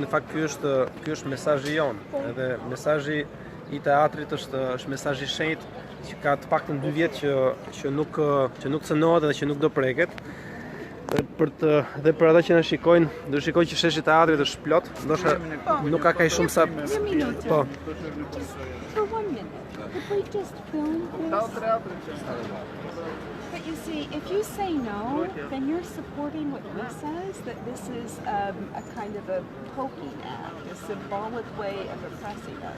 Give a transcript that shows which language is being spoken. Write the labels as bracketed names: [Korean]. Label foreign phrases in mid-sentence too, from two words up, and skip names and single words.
[Albanian] Në fakt ky është mesazhi jon, edhe mesazhi i teatrit është mesazhi i shenjtë që ka të paktën 2 vjet që nuk cënohet dhe që nuk do preket. Dhe për ata që na shikojnë, do shikojnë që sheshi i teatrit është plot, ndoshta nuk ka kaq shumë sa po. [English] For 1 minute, could we just film this? But you see, if you say no, then you're supporting what he says, that this is a kind of a poking act, a symbolic way of oppressing us.